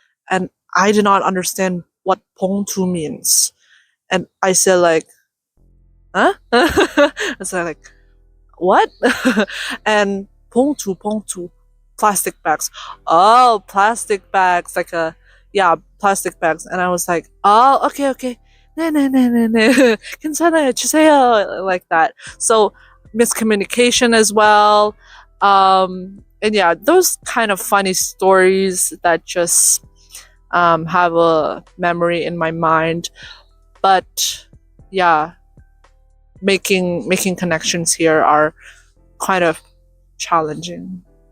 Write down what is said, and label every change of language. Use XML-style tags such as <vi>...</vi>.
<en>And I did not understand what 봉투 means, and I said like, "Huh?" I said like, "What?" And 봉투, plastic bags. Oh, plastic bags, like plastic bags. And I was like, oh, okay.</en> <ko>네, 괜찮아요, 주세요,</ko> <en>like that. So miscommunication as well. And yeah, those kind of funny stories that just have a memory in my mind. But yeah, making connections here are kind of challenging.</en>